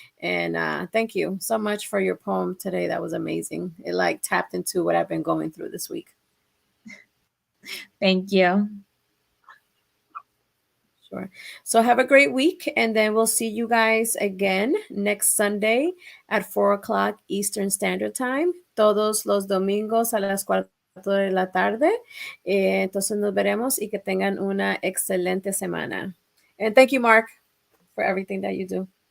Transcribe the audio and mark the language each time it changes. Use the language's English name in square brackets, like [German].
[English] And thank you so much for your poem today. That was amazing. It like tapped into what I've been going through this week. Thank you. Sure. So have a great week, and then we'll see you guys again next Sunday at 4 o'clock Eastern Standard Time. [Spanish] Todos los domingos a las 4 de la tarde. Entonces nos veremos y que tengan una excelente semana. [English] And thank you, Mark, for everything that you do.